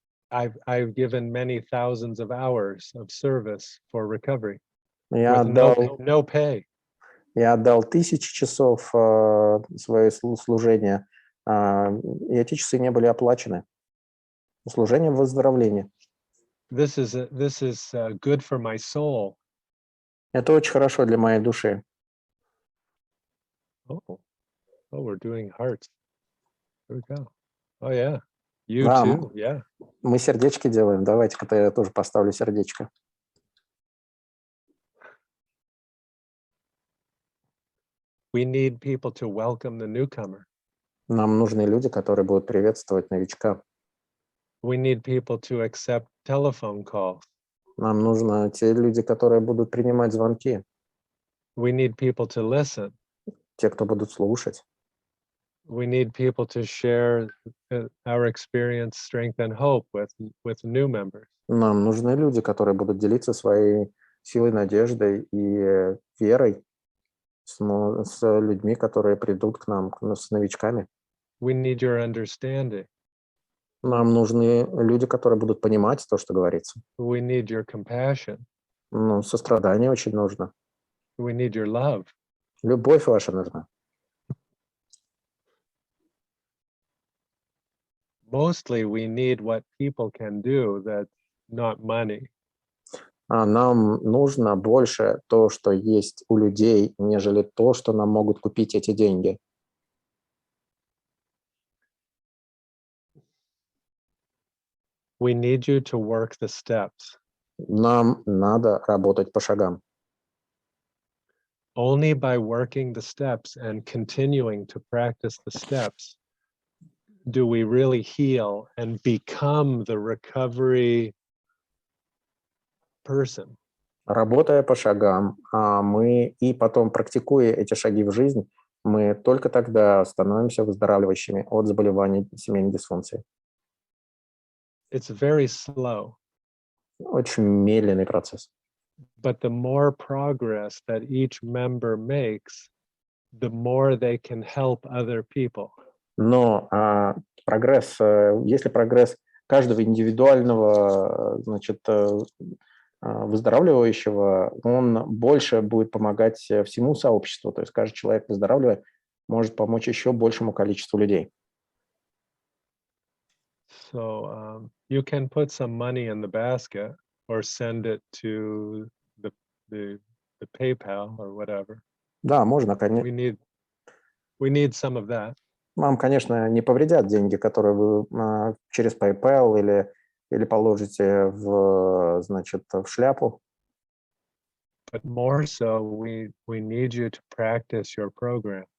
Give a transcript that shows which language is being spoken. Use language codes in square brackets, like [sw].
[en] I've given many thousands of hours of service for recovery [ru] Я [en] with no pay. [ru] отдал тысячи часов свое служение, и эти часы не были оплачены. Служение в выздоровлении. [en] This is good for my soul. [ru] Это очень хорошо для моей души. [en] Oh, we're doing hearts. Here we go. Oh yeah, you [ru] Да, [en] too. Yeah. [ru] мы сердечки делаем. Давайте-ка я тоже поставлю сердечко. [en] We need people to welcome the newcomer. [ru] Нам нужны люди, которые будут приветствовать новичка. [en] We need people to accept telephone calls. [ru] Нам нужны те люди, которые будут принимать звонки, [en] We need people to listen. [ru] те, кто будут слушать. [en] We need people to share our experience, strength, and hope with new members. [ru] Нам нужны люди, которые будут делиться своей силой, надеждой и верой с людьми, которые придут к нам, с новичками. [en] We need your understanding. [ru] Нам нужны люди, которые будут понимать то, что говорится. [en] We need your compassion. [ru] Сострадание очень нужно. [en] We need your love. [ru] Любовь ваша нужна. [en] Mostly we need what people can do that's not money. [ru] Нам нужно больше то, что есть у людей, нежели то, что нам могут купить эти деньги. [en] We need you to work the steps. [ru] Нам надо работать по шагам. [en] Only by working the steps and continuing to practice the steps do we really heal and become the recovery person. [ru] Работая по шагам, мы и потом практикуя эти шаги в жизнь, мы только тогда становимся выздоравливающими от заболеваний семейной дисфункции. [en] It's very slow, [ru] Очень медленный процесс. [en] but the more progress that each member makes, the more they can help other people. [ru] Но прогресс, если прогресс каждого индивидуального, значит, выздоравливающего, он больше будет помогать всему сообществу. То есть каждый человек, выздоравливая, может помочь еще большему количеству людей. [en] So you can put some money in the basket or send it to the PayPal or whatever. [ru] Да, можно, конечно. [en] We need some of that. [ru] Вам, конечно, не повредят деньги, которые вы через PayPal или положите значит, в шляпу. [en] But more so, we need you to practice your program.